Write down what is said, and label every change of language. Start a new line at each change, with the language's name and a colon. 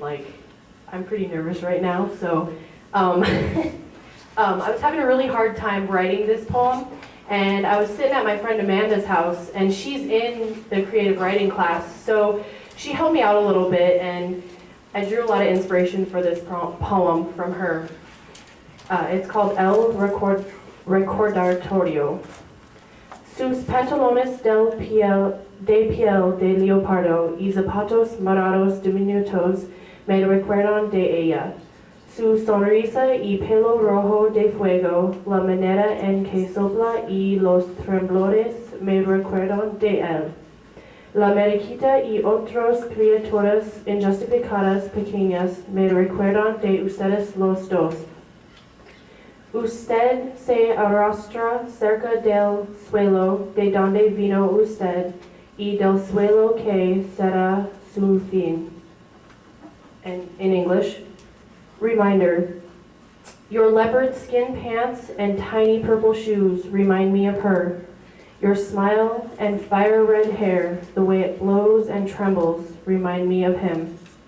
English: Like, I'm pretty nervous right now, so I was having a really hard time writing this poem, and I was sitting at my friend Amanda's house, and she's in the creative writing class, so she helped me out a little bit, and I drew a lot of inspiration for this poem from her. It's called El Recordatorio.
Spanish: Sus pantalones de piel de leopardo y zapatos morados diminutos me recuerdan de ella. Su sonrisa y pelo rojo de fuego, la manera en que sopla y los temblores me recuerdan de él. La mariquita y otras criaturas injustificadas pequeñas me recuerdan de ustedes los dos. Usted se arrastra cerca del suelo de donde vino usted y del suelo que será su fin.
English: And in English, reminder, your leopard skin pants and tiny purple shoes remind me of her. Your smile and fire red hair, the way it blows and trembles, remind me of him.